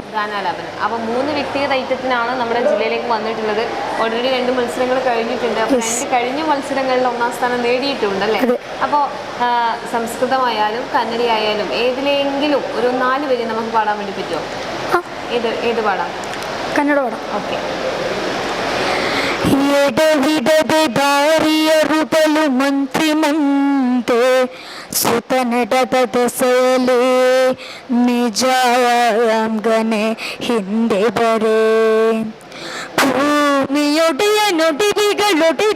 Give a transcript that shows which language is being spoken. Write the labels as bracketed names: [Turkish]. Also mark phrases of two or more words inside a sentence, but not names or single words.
[Malayalam] അപ്പോൾ 3 വ്യക്തിഗത ഐറ്റത്തിനാണ് നമ്മുടെ ജില്ലയിലേക്ക് വന്നിട്ടുള്ളത്. ഓൾറെഡി 2 മത്സരങ്ങൾ കഴിഞ്ഞിട്ടുണ്ട്. അപ്പോൾ 2 കഴിഞ്ഞ മത്സരങ്ങളിൽ ഒന്നാം സ്ഥാനം നേടിയിട്ടുണ്ടല്ലേ? അപ്പോൾ സംസ്കൃതമായാലും കന്നഡയായാലും ഏതിലെങ്കിലും ഒരു 4 വരി നമുക്ക് പാടാൻ വേണ്ടി പറ്റുമോ? ഏത് പാടാം? കന്നഡ പാടാം. ഓക്കെ. [Kannada] ಎಡವಿಡದೆ ದಾರಿಯರು ಬಲು ಮಂತ್ರಿ ಮಂತೆ ಸುತ ನಡೆದ ದೆಸೆಯಲಿ ನಿಜಾಂಗನೆ ಹಿಂದೆ ಬರೆ ಭೂಮಿಯೊಡೆಯ ನೊಡಿವಿಗಳೊಡೆದ